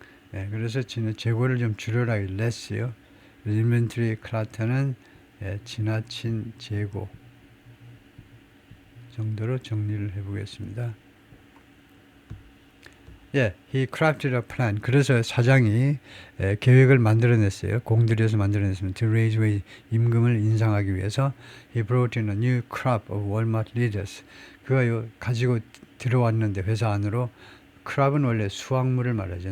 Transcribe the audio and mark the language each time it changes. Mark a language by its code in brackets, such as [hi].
[ko] 그래서 재고를 좀 줄여라, less요. 인벤토리 클러터는 지나친 재고 정도로 정리를 해보겠습니다. [en] he crafted a plan. [ko] 그래서 사장이 계획을 만들어냈어요. 공들여서 만들어냈습니다. [en] To raise wage, [ko] 임금을 인상하기 위해서. [en] He brought in a new crop of Walmart leaders. [ko] 그가 가지고 들어왔는데 회사 안으로, crop은 원래 수확물을 말하죠.